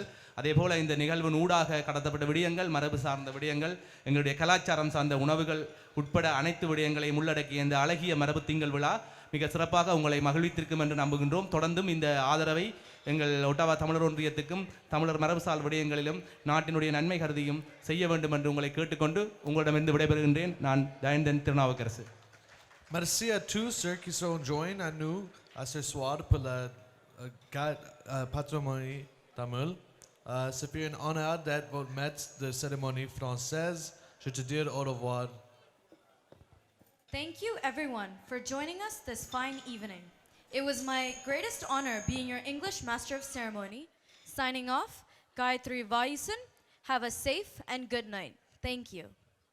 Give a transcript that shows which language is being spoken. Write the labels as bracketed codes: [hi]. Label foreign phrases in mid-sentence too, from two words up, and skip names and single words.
[ta] அதே போல இந்த நிகழ்வின் ஊடாக கடத்தப்பட்ட விடயங்கள், மரபு சார்ந்த விடயங்கள், எங்களுடைய கலாச்சாரம் சார்ந்த உணவுகள் உட்பட அனைத்து விடயங்களையும் உள்ளடக்கிய இந்த அழகிய மரபு திங்கள் விழா மிக சிறப்பாக உங்களை மகிழ்வித்திருக்கும் என்று நம்புகின்றோம். தொடர்ந்தும் இந்த ஆதரவை எங்கள் ஒட்டாவா தமிழர் ஒன்றியத்துக்கும் தமிழர் மரபுசால் விடயங்களிலும் நாட்டினுடைய நன்மை கருதியும் செய்ய வேண்டும் என்று உங்களை கேட்டுக்கொண்டு உங்களிடமிருந்து விடைபெறுகின்றேன். நான் தயந்தன் திருநாவுக்கரசு. [fr] Merci à tous ceux qui sont joints à nous à ce soir pour la patrimoine tamil. C'est un honneur d'être votre maître de cérémonie française. Je te dis au revoir. [en] Thank you everyone for joining us this fine evening. It was my greatest honor being your English Master of Ceremony. Signing off, Gayatri Vayusan. Have a safe and good night. Thank you.